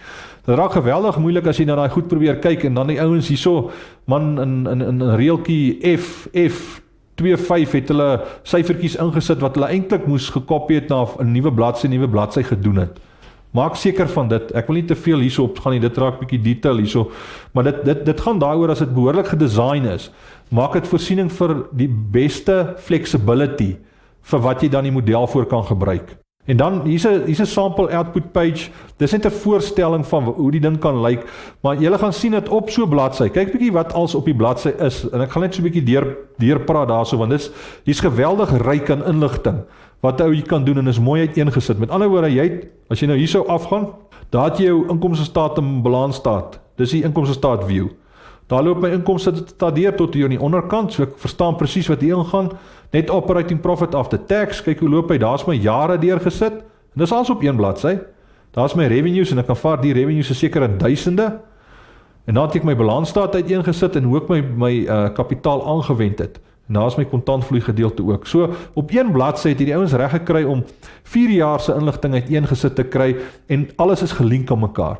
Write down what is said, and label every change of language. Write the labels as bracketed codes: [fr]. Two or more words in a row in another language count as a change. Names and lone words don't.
[af] Dit raak geweldig moeilik as jy na daai goed probeer kyk, en dan die ouens hierso, man, in reeltjie F25 het hulle syfertjies ingesit, wat hulle eintlik moes gekopie het na 'n nuwe bladsy gedoen het. Maak seker van dit, ek wil nie te veel hierso op gaan nie, dit raak bietjie detail hierso, maar dit gaan daaroor as dit behoorlik gedesign is, maak dit voorsiening vir die beste flexibility vir wat jy dan die model voor kan gebruik. En dan, hier's 'n [en] sample output page, [af] dis net 'n voorstelling van hoe die ding kan lyk, maar julle gaan sien dat op so 'n bladsy, kyk bietjie wat als op die bladsy is, en ek gaan net so 'n bietjie deurpraat daarso, want hier's geweldig ryk aan inligting, wat jy kan doen, en is mooi uiteengesit. Met ander woorde, as jy nou hierso afgaan, daar het jy jou inkomstestaat en balansstaat, dis die inkomstestaat view. Daar loop my inkomstestaat deur tot hier aan die onderkant, so ek verstaan presies wat hier ingaan, [en] net operating profit after tax, [af] kyk hoe loop hy, daar's my jare deurgesit, en dis alles op een bladsy, daar's my revenues, en ek kan vaar die revenues is seker in duisende, en dan het ek my balansstaat uiteengesit, en hoe ek my kapitaal aangewend het, en daar is my kontantvloei gedeelte ook. So, op een bladsy het die ouens reg gekry om 4 jaar se inligting uiteengesit te kry, en alles is gelink aan mekaar.